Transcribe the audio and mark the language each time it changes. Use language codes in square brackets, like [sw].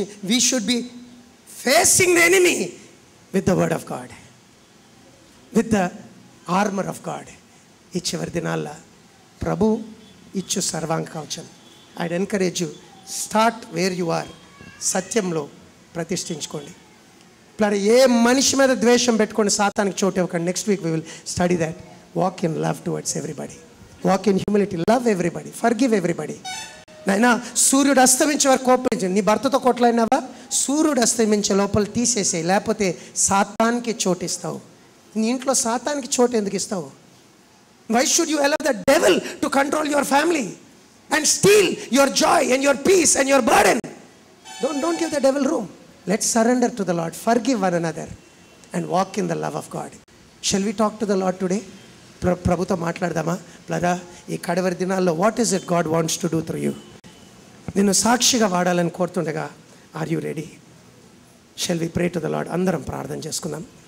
[en] we should be facing the enemy with the word of God, with the armor of God. [te] ఈ చివరి దినాల్లో ప్రభు ఇచ్చు సర్వాంగ కవచం. [en] I'd encourage you, start where you are. [te] సత్యంలో ప్రతిష్ఠించుకోండి. ఏ మనిషి మీద ద్వేషం పెట్టుకొని సాతానికి చోటు ఇవ్వకండి. [en] Next week we will study that. Walk in love towards everybody, walk in humility, love everybody, forgive everybody. [te] నైనా సూర్యుడు అస్తమించే వరకు కోపించండి. నీ భర్తతో కొట్లాడినావా? సూర్యుడు అస్తమించే లోపల తీసేసేయి, లేకపోతే సాతానికి చోటు ఇస్తావు. నీ ఇంట్లో సాతానికి చోటు ఎందుకు ఇస్తావు? [en] Why should you allow the devil to control your family and steal your joy and your peace and your burden? Don't give the devil room. Let's surrender to the Lord, forgive one another and walk in the love of God. Shall we talk to the Lord today? [te] ప్రభుతో మాట్లాడదామా? బ్రదరా, ఈ కడవరి దినాల్లో [en] What is it God wants to do through you? [te] నిన్ను సాక్షిగా వాడాలని కోరుతుండగా, [en] Are you ready? Shall we pray to the Lord? [te] అందరం ప్రార్థన చేసుకుందాం.